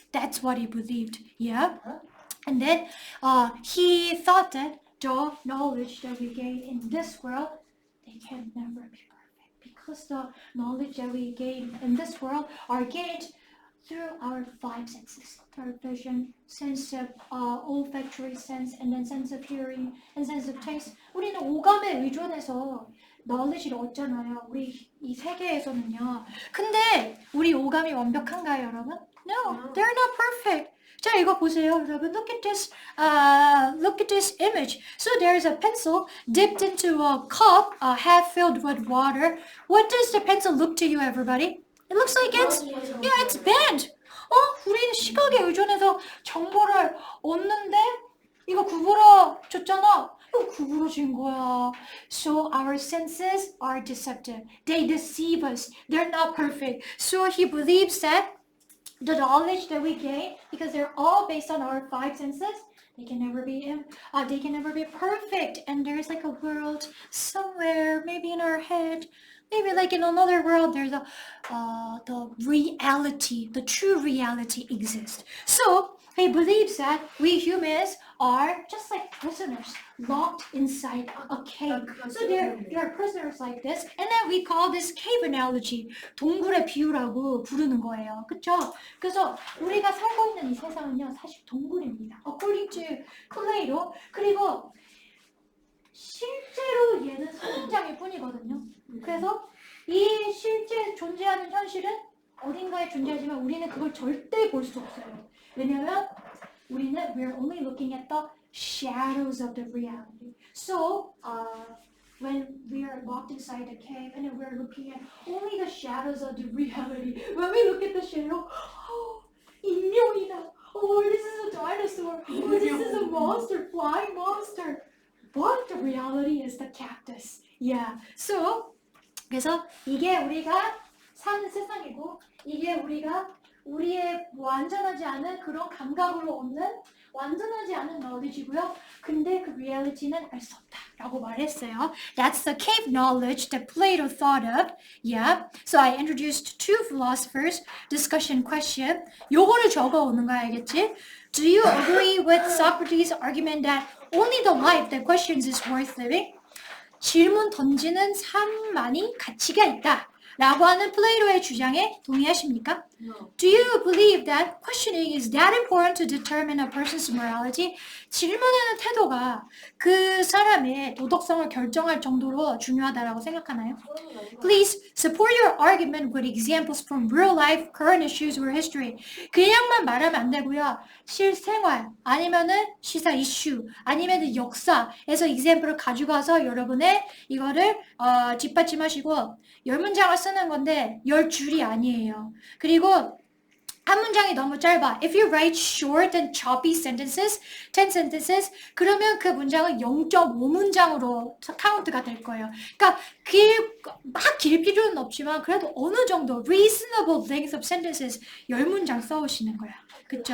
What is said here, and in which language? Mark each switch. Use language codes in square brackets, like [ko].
[en] That's what he believed. Yeah. And then he thought that the knowledge that we gain in this world, they can never be perfect, because the knowledge that we gain in this world are gained through our five senses: third vision, sense of olfactory sense, and then sense of hearing, and sense of taste. [ko] 우리는 오감에 의존해서 knowledge를 얻잖아요. 우리 이 세계에서는요. 근데 우리 오감이 완벽한가요, 여러분? [en] No, they're not perfect. [ko] 자, 이거 보세요, 여러분. [en] Look at this image. So there's a pencil dipped into a cup, half filled with water. What does the pencil look to you, everybody? It looks like it's bent. [ko] 우리는 시각에 의존해서 정보를 얻는데 이거 구부러졌잖아. 이거 구부러진 거야. [en] So our senses are deceptive. They deceive us. They're not perfect. So he believes that the knowledge that we gain, because they're all based on our five senses, they can never be perfect. And there's like a world somewhere, maybe in our head, maybe like in another world, there's the reality, the true reality exists. So he believes that we humans are just like prisoners locked inside a cave. So there are prisoners like this, and then we call this cave analogy [ko] 동굴의 비유라고 부르는 거예요. 그쵸? 그래서 우리가 살고 있는 이 세상은요, 사실 동굴입니다. [en] According to Plato. [ko] 그리고 실제로 얘는 선인장일 뿐이거든요. 그래서 이 실제 존재하는 현실은 어딘가에 존재하지만 우리는 그걸 절대 볼 수 없어요. 왜냐면 [en] we're only looking at the shadows of the reality. So when we are locked inside the cave and then we're looking at only the shadows of the reality, when we look at the shadow, [ko] 인명이다. [en] This is a dinosaur. This is a monster, flying monster. But the reality is the cactus. Yeah. [ko] So 그래서 이게 우리가 사는 세상이고, 이게 우리의 완전하지 않은 그런 감각으로 얻는 완전하지 않은 knowledge이고요. 근데 그 reality는 알 수 없다라고 말했어요. [en] That's the cave knowledge that Plato thought of. Yeah. So I introduced two philosophers. Discussion question. [ko] 요거를 적어 오는 거 알겠지? [en] Do you agree with Socrates' argument that only the life that questions is worth living? [ko] 질문 던지는 삶만이 가치가 있다 라고 하는 플레이토의 주장에 동의하십니까? [en] Do you believe that questioning is that important to determine a person's morality? [ko] 질문하는 태도가 그 사람의 도덕성을 결정할 정도로 중요하다라고 생각하나요? [en] Please support your argument with examples from real life, current issues or history. [ko] 그냥만 말하면 안 되고요. 실생활 아니면은 시사 이슈 아니면은 역사에서 example을 가져가서 여러분의 이거를 뒷받침하시고 10문장을 쓰는 건데 10줄이 아니에요. 그리고 한 문장이 너무 짧아. [en] If you write short and choppy sentences, 10 sentences, [ko] 그러면 그 문장은 0.5문장으로 카운트가 될 거예요. 그러니까 막 길 필요는 없지만 그래도 어느 정도 [en] reasonable length of sentences [ko] 10문장 써오시는 거야. 그쵸?